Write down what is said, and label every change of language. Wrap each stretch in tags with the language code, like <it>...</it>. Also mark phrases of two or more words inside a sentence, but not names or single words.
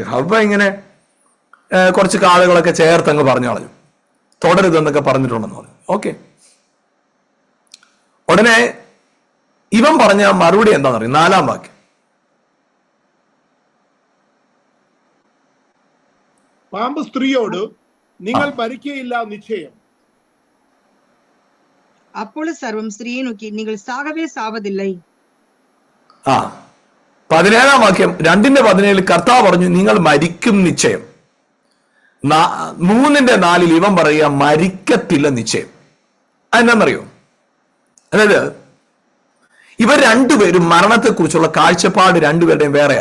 <ml>ഹവ്വ ഇങ്ങനെ കുറച്ച് കാളുകളൊക്കെ ചേർത്തങ്ങ് പറഞ്ഞു കളഞ്ഞു, തുടരുതെന്നൊക്കെ പറഞ്ഞിട്ടുണ്ടെന്ന് പറഞ്ഞു. ഓക്കെ, ഉടനെ ഇവൻ പറഞ്ഞ മറുപടി എന്താണെന്നറിയും? 4-ാം വാക്യം. പാമ്പ് സ്ത്രീയോട്, നിങ്ങൾ മരിക്കയില്ല നിശ്ചയം.</ml> <ta>அப்பொழுது சர்வம் ஸ்திரீயை நோக்கி நீங்கள் சாகவே சாவதில்லை.</ta> <ml>17-ാം വാക്യം 2:17 കർത്താവ് പറഞ്ഞു നിങ്ങൾ മരിക്കും നിശ്ചയം. 3:4 ഇവൻ പറയുക മരിക്കത്തില്ല നിശ്ചയം. അതെന്താണെന്നറിയോ? അതായത് ഇവർ രണ്ടുപേരും മരണത്തെക്കുറിച്ചുള്ള കാഴ്ചപ്പാട് രണ്ടുപേരുടെയും വേറെയാ.</ml>